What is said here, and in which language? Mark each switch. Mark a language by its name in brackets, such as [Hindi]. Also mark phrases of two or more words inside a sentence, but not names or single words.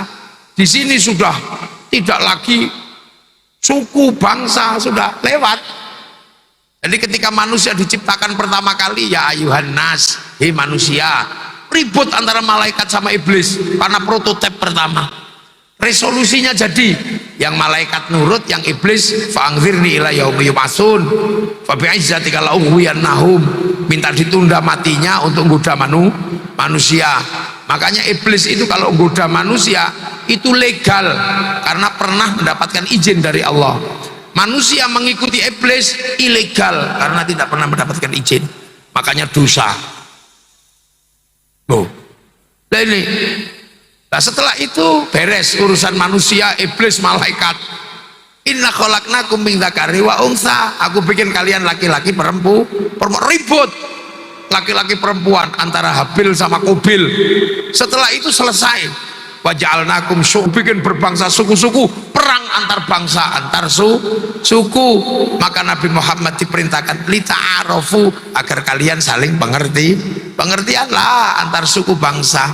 [Indonesian] Di sini sudah tidak lagi suku bangsa, sudah lewat. Jadi ketika manusia diciptakan pertama kali, [Arabic] يا أيها الناس, [Indonesian] hei manusia, ribut antara malaikat sama iblis karena prototipe pertama. Resolusinya jadi, yang malaikat nurut, yang iblis [Arabic] فأنظرني إلى يوم يبعثون فبعزتك لأغوينهم, [Indonesian] minta ditunda matinya untuk menggoda manusia. Makanya iblis itu kalau menggoda manusia itu legal karena pernah mendapatkan izin dari Allah. Manusia mengikuti iblis ilegal karena tidak pernah mendapatkan izin, makanya dosa. Nah ini, nah setelah itu beres urusan manusia, iblis, malaikat. [Arabic] إنا خلقناكم من ذكر وأنثى, [Indonesian] aku bikin kalian laki-laki perempuan, ribut laki-laki perempuan antara Habil sama Qabil. Setelah itu selesai, [Arabic] وجعلناكم [Indonesian] bikin berbangsa suku-suku, perang antar bangsa, antar suku. Maka Nabi Muhammad diperintahkan lita'arofu, agar kalian saling pengertianlah antar suku bangsa.